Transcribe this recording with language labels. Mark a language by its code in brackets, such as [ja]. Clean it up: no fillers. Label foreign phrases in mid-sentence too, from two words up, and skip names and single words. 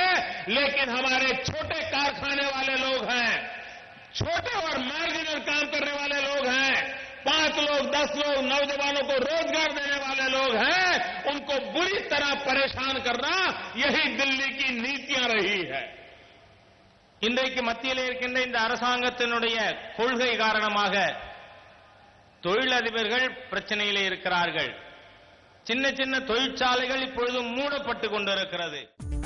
[hi] लेकिन हमारे छोटे कारखाने वाले लोग हैं, छोटे और मार्जिनल काम करने वाले लोग हैं, 5 लोग 10 लोग नौजवानों को रोजगार देने वाले लोग हैं, उनको बुरी तरह परेशान करना यही दिल्ली की नीतियां रही है। [ta] இன்றைக்கு மத்தியில் இருக்கின்ற இந்த அரசாங்கத்தினுடைய கொள்கை காரணமாக தொழிலதிபர்கள் பிரச்சனையிலே இருக்கிறார்கள். சின்ன சின்ன தொழிற்சாலைகள் இப்பொழுது மூடப்பட்டு கொண்டிருக்கிறது.